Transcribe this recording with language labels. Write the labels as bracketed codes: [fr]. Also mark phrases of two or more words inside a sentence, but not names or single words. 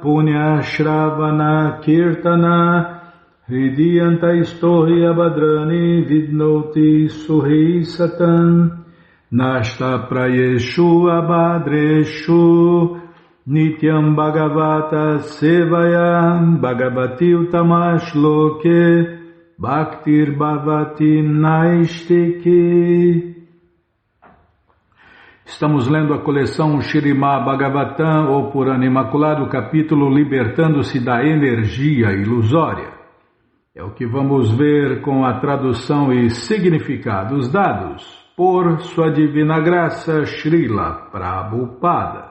[sa] punya shravana kirtana hridiyanta istohi abhadrani vidnoti suhi satam Nashta prayeshu abhadreshu nityam bhagavata sevayam bhagavati utamash loke bhaktir bhavati naistiki. [pt] Estamos lendo a coleção Śrīmad Bhagavatam, ou Purana Imaculado, capítulo Libertando-se da Energia Ilusória. É o que vamos ver com a tradução e significados dados por Sua Divina Graça Srila Prabhupada.